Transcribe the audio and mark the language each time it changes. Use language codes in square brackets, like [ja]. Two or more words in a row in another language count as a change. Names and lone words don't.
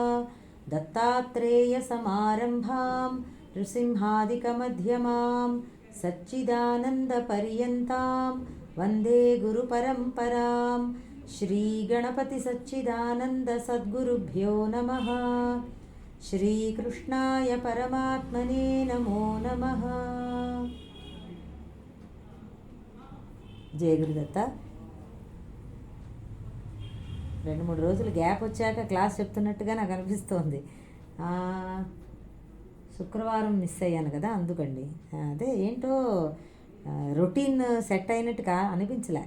[sa] दत्तात्रेयसमारम्भां नृसिंहादिकमध्यमां सच्चिदानन्दपर्यन्तां वन्दे गुरुपरम्परां। श्रीगणपतिसच्चिदानन्दसद्गुरुभ्यो नमः। श्रीकृष्णाय परमात्मने नमो नमः। [te] జయ గురుదత్త. 2-3 రోజులు గ్యాప్ వచ్చాక క్లాస్ చెప్తున్నట్టుగా నాకు అనిపిస్తోంది. శుక్రవారం మిస్ అయ్యాను కదా, అందుకండి. అదే ఏంటో రొటీన్ సెట్ అయినట్టుగా అనిపించలే.